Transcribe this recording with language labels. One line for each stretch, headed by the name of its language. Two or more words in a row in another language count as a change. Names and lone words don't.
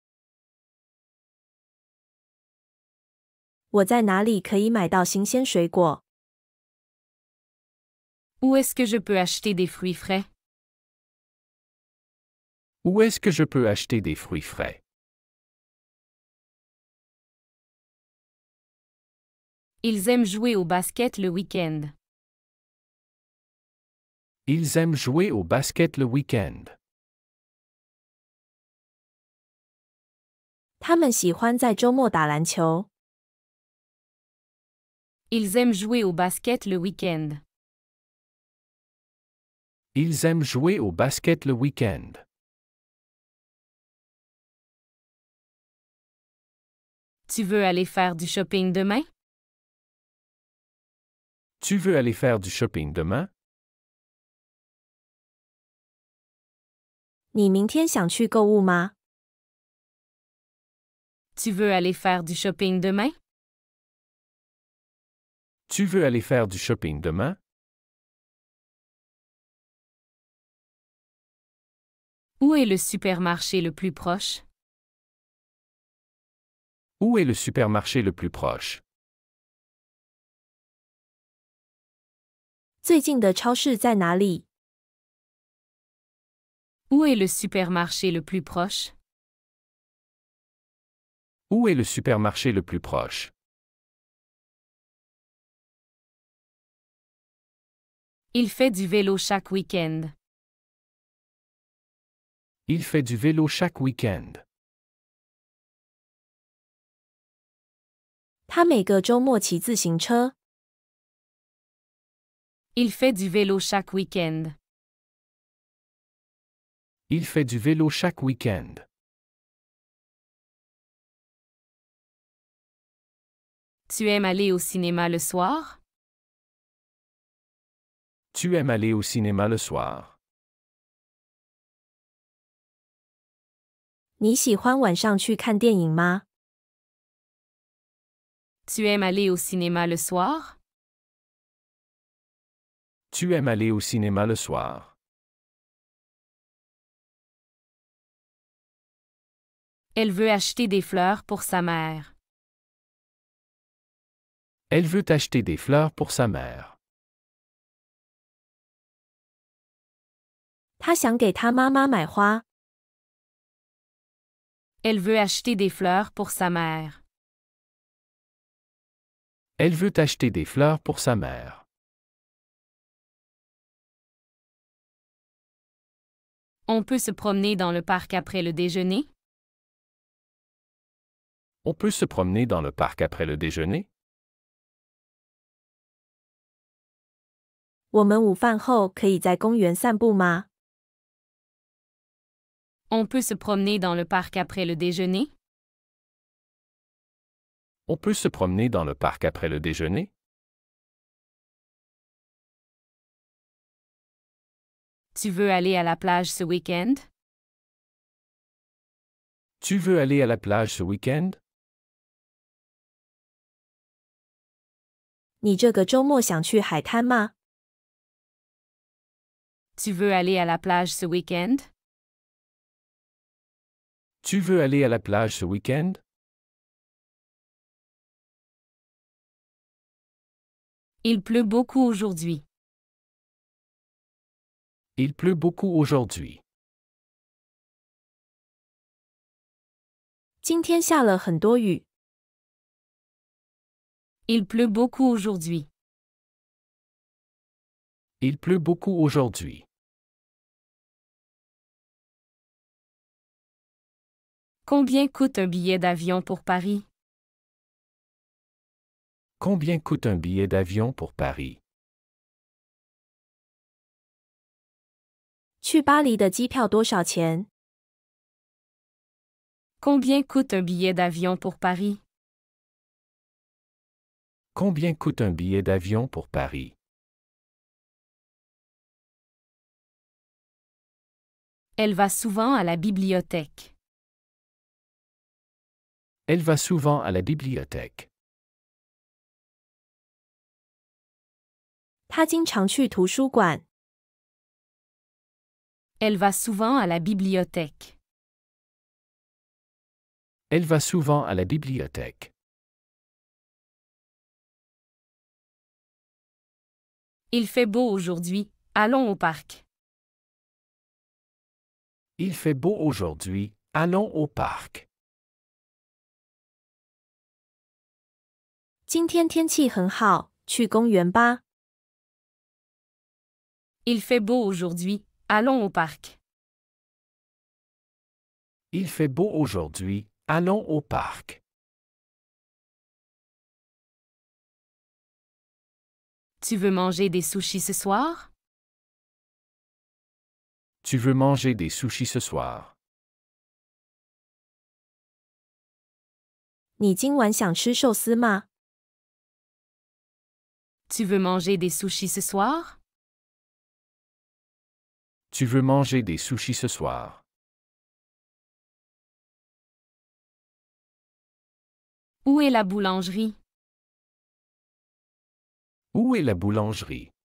Chinese: 我在哪里可以买到新鲜水果？
French: Où est-ce que je peux acheter des fruits frais? Où est-ce que je peux acheter des fruits frais? Ils aiment jouer au basket le week-end. Ils aiment jouer au basket le week-end.
Chinese: 他们喜欢在周末打篮球。
French: Ils aiment jouer au basket le week-end. Ils aiment jouer au basket le week-end. Tu veux aller faire du shopping demain? Tu veux aller faire du shopping demain?
Chinese: 你明天想去购物吗？
French: Tu veux aller faire du shopping demain? Tu veux aller faire du shopping demain? Où est le supermarché le plus proche? Où est le supermarché le plus proche?
Chinese: 最近的超市在哪里？
French: Où est le supermarché le plus proche? Où est le supermarché le plus proche? Il fait du vélo chaque week-end. Il fait du vélo chaque week-end.
Chinese: 他每个周末骑自行车。
French: Il fait du vélo chaque week-end. Il fait du vélo chaque week-end. Tu aimes aller au cinéma le soir? Tu aimes aller au cinéma le soir?
Chinese: 你喜欢晚上去看电影吗？
French: Tu aimes aller au cinéma le soir? Tu aimes aller au cinéma le soir? Elle veut acheter des fleurs pour sa mère. Elle veut acheter des fleurs pour sa mère.
Chinese: 他想给他妈妈买花。
French: Elle veut acheter des fleurs pour sa mère. Elle veut acheter des fleurs pour sa mère. On peut se promener dans le parc après le déjeuner? On peut se promener dans le parc après le déjeuner?
Chinese: 我们午饭后可以在公园散步吗？
French: On peut se promener dans le parc après le déjeuner? On peut se promener dans le parc après le déjeuner? Tu veux aller à la plage ce week-end? Tu veux aller à la plage ce week-end?
Chinese: 你这个周末想去海滩吗？
French: Tu veux aller à la plage ce week-end? Tu veux aller à la plage ce week-end? Il pleut beaucoup aujourd'hui. Il pleut beaucoup aujourd'hui.
Chinese: 今天下了很多雨。
French: Il pleut beaucoup aujourd'hui. Il pleut beaucoup aujourd'hui. Combien coûte un billet d'avion pour Paris? Combien coûte un billet d'avion pour Paris?
Chinese: 去巴黎的机票多少钱？
French: Combien coûte un billet d'avion pour Paris? Combien coûte un billet d'avion pour Paris? Elle va souvent à la bibliothèque. Elle va souvent à la bibliothèque.
Chinese: 他经常去图书馆。
French: Elle va souvent à la bibliothèque. Elle va souvent à la bibliothèque. Il fait beau aujourd'hui, allons au parc. Il fait beau aujourd'hui, allons au parc.
Chinese: 今天天气很好，去公园吧。
French: Il fait beau aujourd'hui, allons au parc. Il fait beau aujourd'hui, allons au parc. Tu veux manger des sushis ce soir? Tu veux manger des sushis ce soir?
Chinese: 你今晚想吃寿司吗？
French: Tu veux manger des sushis ce soir? Tu veux manger des sushis ce soir? Où est la boulangerie? Où est la boulangerie?